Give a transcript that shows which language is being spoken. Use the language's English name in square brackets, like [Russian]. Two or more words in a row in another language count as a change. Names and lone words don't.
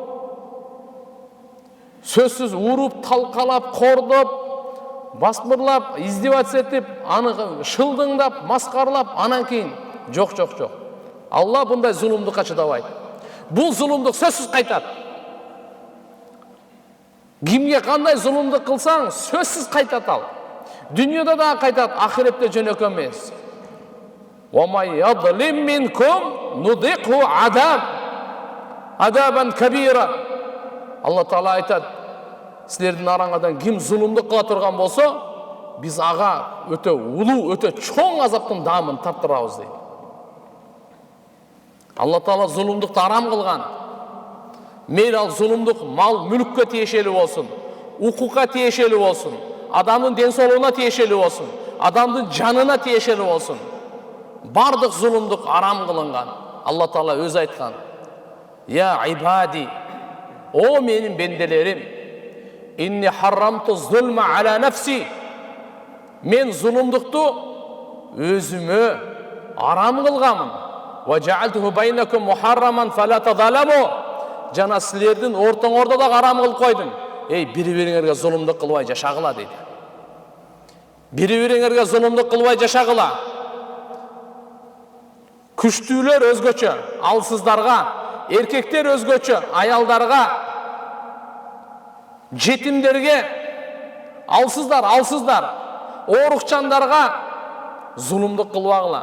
[Kyrgyz] Сөзсүз уруп, талкалап, кордоп, басмырлап, издеваться этип, аны шылдыңдап, маскарлап, анан кийин жок. Алла bunday зулумдукка чыдабайт. Бул зулумдук сөзсүз кайтат. Кимге кандай зулумдук кылсаң, сөзсүз кайтат ал. Дүйнөдө да кайтат, ахиретте жөнөкө эмес. [Arabic] ومن يظلم منكم نذقه عذابا كبيرا. [Kyrgyz] Алла Таала айтат, силердин араңардан ким зулумдук кыла турган болсо, биз ага өтө улуу, өтө чоң азаптын даамын тарттырабыз дейт. Алла Таала зулумдукту арам кылган. Мейлі ал зулумдук мал мүлккө тиешелүү болсун, укукка тиешелүү болсун, адамдын ден соолугуна тиешелүү болсун, адамдын жанына тиешелүү болсун. Бардык зулумдук арам кылынган. Алла Таала өзү айткан: [Arabic] "يا عبادي, [Kyrgyz] о менин бенделерим, [Arabic] إني حرمت الظلم على نفسي." [Kyrgyz] Мен зулумдукту өзүмө арам кылганмын. [Arabic] وجعلته بينكم محرما فلا تظالموا. [Kyrgyz] Жана силердин ортоңордо да арам кылып койдум. Бири-бириңерге зулумдук кылбай жашагыла дейт. Бири-бириңерге зулумдук кылбай жашагыла. Күчтүүлөр өзгөчө, алсыздарга, эркектер өзгөчө, аялдарга, жетимдерге, алсыздар, оорукчандарга зулумдук кылбагыла.